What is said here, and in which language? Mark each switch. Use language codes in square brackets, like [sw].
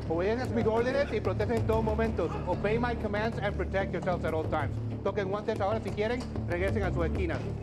[es] Obedecen mis órdenes y protegen en todo momento. [en] Obey my commands and protect yourselves at all times. [es] Toquen guantes ahora si quieren, regresen a su esquina.